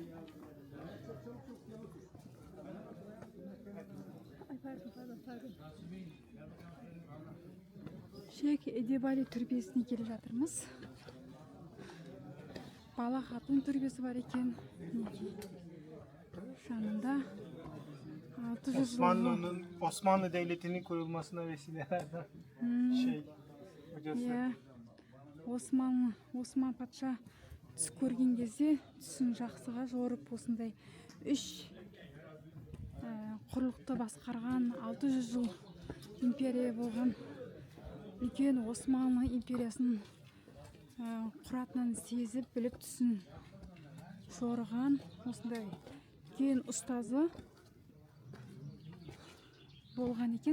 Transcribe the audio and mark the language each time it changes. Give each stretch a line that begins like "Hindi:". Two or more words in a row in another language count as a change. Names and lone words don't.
Kazakh: Шейх Эдебали түрбесіне келе жатырмыз. Бала хатун түрбесі бар екен. Жанында
Turkish: Osmanlı Devleti'nin kurulmasına vesilelerden hocası.
Kazakh: Осман патша түс көрген кезде түсін жақсыға жорып осындай 3 құрлықты басқарған 600 жыл империя болған үлкен Османлы империясын құратынын сезіп біліп түсін жорыған осындай үлкен ұстазы болған екен.